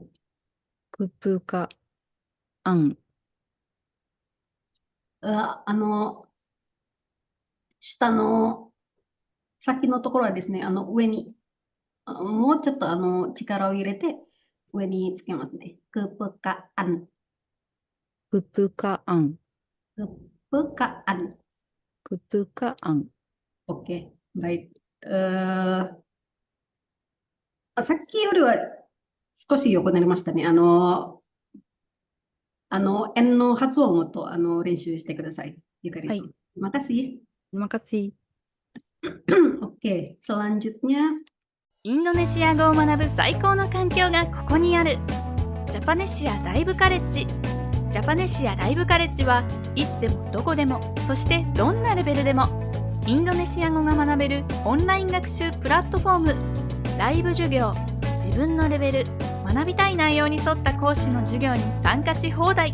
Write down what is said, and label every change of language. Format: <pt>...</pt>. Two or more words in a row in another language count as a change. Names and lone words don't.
<id>kepekaan</id> <ja>下の先のところはですね、上に、もうちょっと力を入れて上につけますね。kepekaan.</ja> <id>kepekaan Kepekaan. kepekaan Oke, baik.</id> <ja>さっきよりは少し良くなりましたね。N の発音をもっと練習してください。ゆかりさん。はい。</ja> <id>Terima kasih. terima kasih. Oke, selanjutnya</id> <ja>インドネシア語を学ぶ最高の環境がここにある。ジャパネシアライブカレッジ。ジャパネシアライブカレッジはいつでもどこでも、そしてどんなレベルでもインドネシア語が学べるオンライン学習プラットフォーム。ライブ授業、自分のレベル、 学びたい内容に沿った講師の授業に参加し放題。</ja>